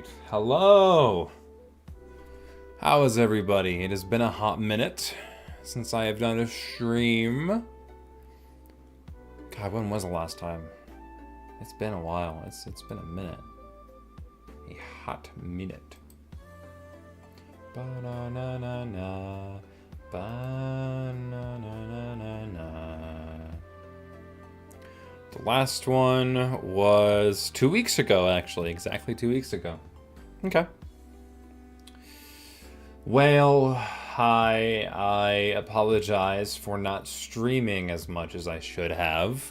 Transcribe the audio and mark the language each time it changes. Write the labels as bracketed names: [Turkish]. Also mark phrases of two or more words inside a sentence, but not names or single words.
[English] Hello. How is everybody? It has been a hot minute since I have done a stream. God, when was the last time? It's been a while. It's been a minute. A hot minute. Ba-na-na-na-na. Ba-na-na-na-na. The last one was 2 weeks ago, actually. Exactly 2 weeks ago. Okay. Well, hi. I apologize for not streaming as much as I should have.